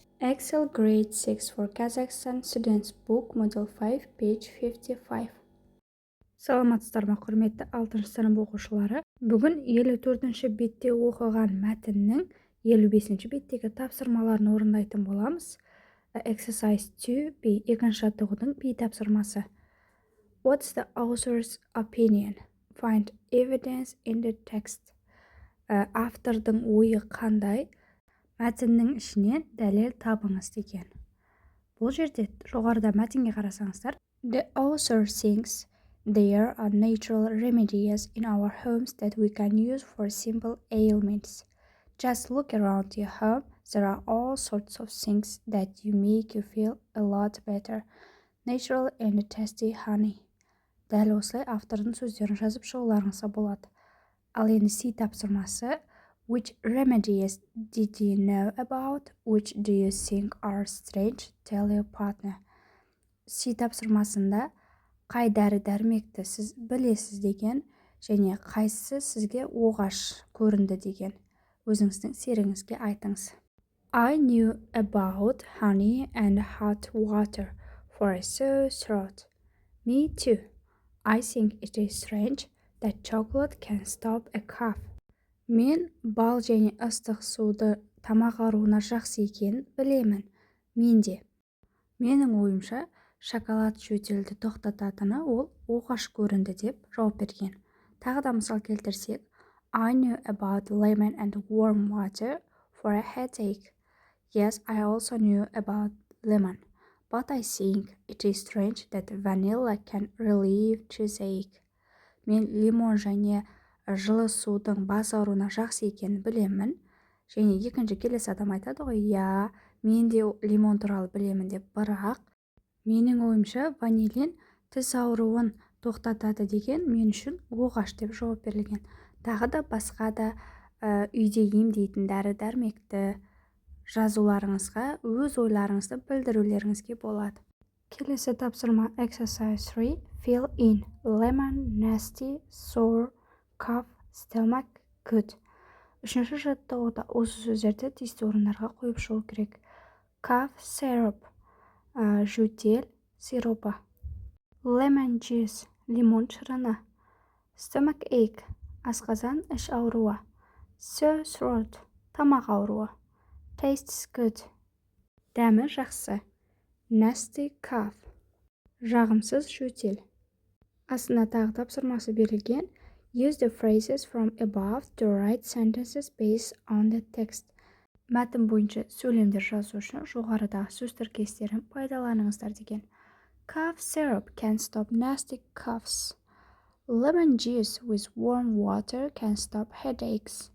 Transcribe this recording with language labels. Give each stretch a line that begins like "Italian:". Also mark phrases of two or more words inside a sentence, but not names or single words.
English: Excel Grade 6 for Kazakhstan Students Book Model 5, page 55.
Kazakh: Саламатсыздар ма, құрметті 6 сынып оқушылары. Бүгін 54-ші бетте оқыған мәтіннің 55-ші беттегі тапсырмаларын орындайтын боламыз. Exercise 2B, екінші жаттығудың B тапсырмасы.
English: What's the author's opinion? Find evidence in the text.
Kazakh: Автордың ойы қандай? Мәтіннің ішінен дәлел табыңыз деген. Бұл жерде жоғарыда мәтінге қарасаңыздар,
English: The author thinks there are natural remedies in our homes that we can use for simple ailments. Just look around your home. There are all sorts of things that make you feel a lot better. Natural and tasty honey.
Kazakh: Дәл осылай автордың сөздерін жазып шығуларыңызға болады. Ал енді C тапсырмасы.
English: Which remedies did you know about? Which do you think are strange? Tell your partner.
Kazakh: C тапсырмасында қай дәрі-дәрмекті сіз білесіз деген және қайсысы сізге оғаш көрінді деген өзіңіздің серігіңізге айтыңыз.
English: I knew about honey and hot water for a sore throat. Me too. I think it is strange that chocolate can stop a cough.
Kazakh: Мен бал және ыстық суды тамақ ауруына жақсы екенін білемін. Менде. Менің ойымша, шоколад жөтелді тоқтататыны ол оғаш көрінді деп жауап берген. Тағы да мысал келтірсек,
English: I knew about lemon and warm water for a headache. Yes, I also knew about lemon, but I think it is strange that vanilla can relieve toothache.
Kazakh: Мен лимон және жылы судың бас ауруына жақсы екенін білемін. Және екінші келесі адам айтады ғой, я, мен де лимон туралы білемін деп, бірақ менің ойымша ванилин тіс ауруын тоқтатады деген мен үшін оғаш деп жауап берілген. Тағы да басқа да үйде емдейтін дәрі-дәрмекті жазуларыңызға өз ойларыңызды білдірулеріңізге болады. Келесі тапсырма exercise 3.
English: Fill in. Lemon, nasty, sore, cough, stomach, good.
Kazakh: Үшінші жаттығуда осы сөздерді тиісті орындарға қойып шығу керек.
English: Cough syrup,
Kazakh: жөтел сиропы.
English: Lemon juice,
Kazakh: лимон шырыны.
English: Stomach ache,
Kazakh: асқазан іш ауруы.
English: Sore throat,
Kazakh: тамақ ауруы.
English: Tastes good,
Kazakh: дәмі жақсы.
English: Nasty cough,
Kazakh: жағымсыз жөтел. Астына тағы тапсырмасы берілген.
English: Use the phrases from above to write sentences based on the text.
Kazakh: Мәтін бойынша сөйлемдер жазу үшін жоғарыдағы сөз тіркестерін пайдаланыңыздар деген.
English: Cough syrup can stop nasty coughs. Lemon juice with warm water can stop headaches.